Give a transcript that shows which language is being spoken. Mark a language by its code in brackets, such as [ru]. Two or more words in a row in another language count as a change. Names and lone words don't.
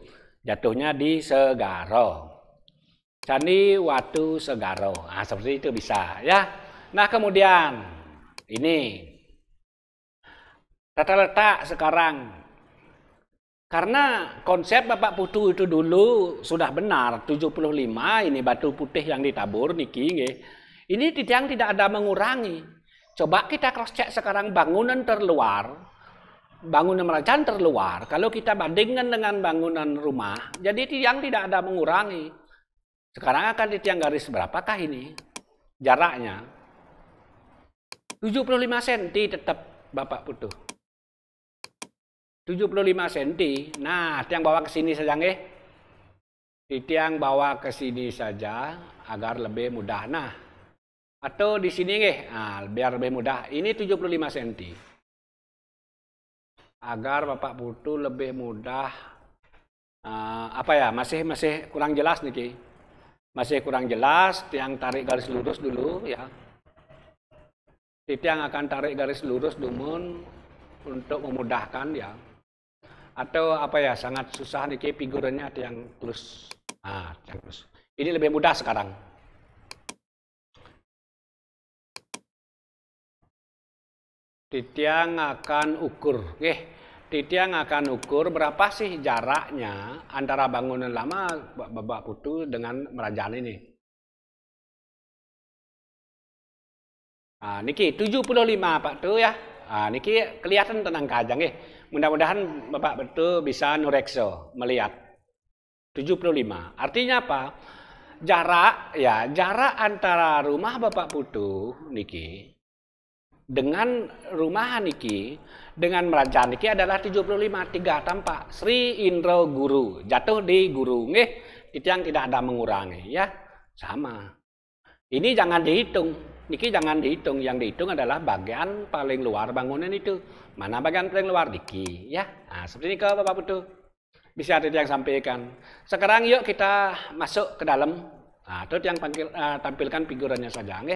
[id] Jatuhnya di Segaro. Candi Watu Segaro. Seperti itu bisa ya. Nah, kemudian ini tata letak sekarang. Karena konsep Bapak Putu itu dulu sudah benar, 75 ini batu putih yang ditabur niki nggih. Ini yang tidak ada mengurangi. Coba kita [en] cross check [id] sekarang bangunan terluar, bangunan merajaan terluar, kalau kita bandingkan dengan bangunan rumah, jadi tiang tidak ada mengurangi. Sekarang akan di tiang garis berapakah ini? Jaraknya 75 cm tetap Bapak Putu. 75 cm. Nah, tiang bawa ke sini saja nggih. Tiang bawa ke sini saja agar lebih mudah. Nah, atau di sini nggih. Nah, biar lebih mudah. Ini 75 cm. Agar Bapak Putu lebih mudah masih kurang jelas niki. Masih kurang jelas, tiang tarik garis lurus dulu ya. Tiang akan tarik garis lurus dulu untuk memudahkan ya. Atau sangat susah niki figurannya tiang plus. Tiang plus. Ini lebih mudah sekarang. Tiang akan ukur, Tiang akan ukur berapa sih jaraknya antara bangunan lama Bapak Putu dengan merajaan ini. Niki 75 Pak Tu ya. Niki kelihatan tenang aja nggih. Mudah-mudahan Bapak Putu bisa nurekso melihat 75. Artinya apa? Jarak antara rumah Bapak Putu niki dengan rumah niki dengan merajaan niki adalah 75. 3 tampak Sri Indro Guru jatuh di guru nggih. Tiang tidak ada mengurangi ya. Sama. Ini jangan dihitung. Niki jangan dihitung, yang dihitung adalah bagian paling luar bangunan itu. Mana bagian paling luar niki ya. Seperti ini ke Bapak Putu. Bisa yang sampaikan. Sekarang yuk kita masuk ke dalam. Terus yang tampilkan figurannya saja nggih.